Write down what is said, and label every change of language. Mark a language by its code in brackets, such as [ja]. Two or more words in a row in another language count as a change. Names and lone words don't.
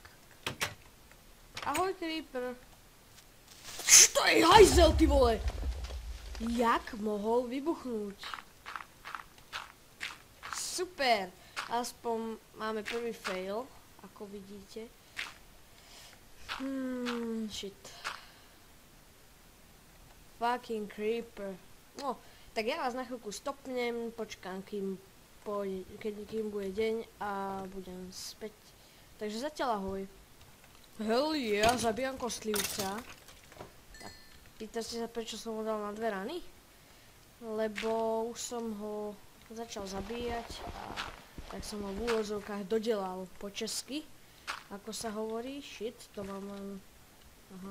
[sk] Ahoj, creeper. Čo je hajzel, ty vole? Jak mohol vybuchnúť? Super. Aspoň máme prvý fail, ako vidíte. [en] Shit. Fucking creeper. [sk] No, tak ja vás na chvíľku stopnem, počkám, kým bude deň a budem späť. Takže zatiaľ ahoj. [en] Hell yeah, [sk] zabíjam kostlivca. Tak, pýtate sa, prečo som ho dal na dve rany? Lebo už som ho začal zabíjať a tak som ho v úvozovkách dodelal po česky. Ako sa hovorí, shit, to mám len... Aha.